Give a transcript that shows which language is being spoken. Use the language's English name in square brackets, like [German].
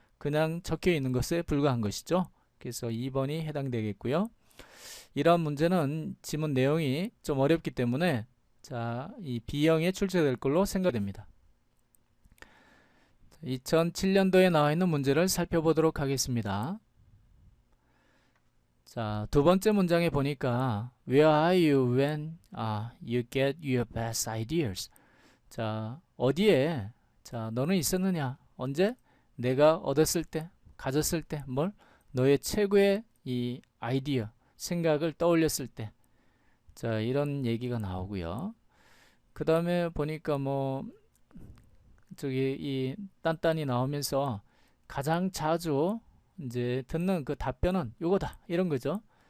[Korean] 그냥 적혀 있는 것에 불과한 것이죠. 그래서 2번이 해당되겠고요. 이러한 문제는 지문 내용이 좀 어렵기 때문에 자, 이 B형에 출제될 걸로 생각됩니다. 2007년도에 나와 있는 문제를 살펴보도록 하겠습니다. 자, 두 번째 문장에 보니까 [English] Where are you when you get your best ideas? [Korean] 자, 어디에 자, 너는 있었느냐? 언제? 내가 얻었을 때, 가졌을 때, 뭘? 너의 최고의 이 아이디어, 생각을 떠올렸을 때. 자, 이런 얘기가 나오고요. 그 다음에 보니까 뭐 저기 이 딴딴이 나오면서 가장 자주 이제 듣는 그 답변은 요거다 이런 거죠.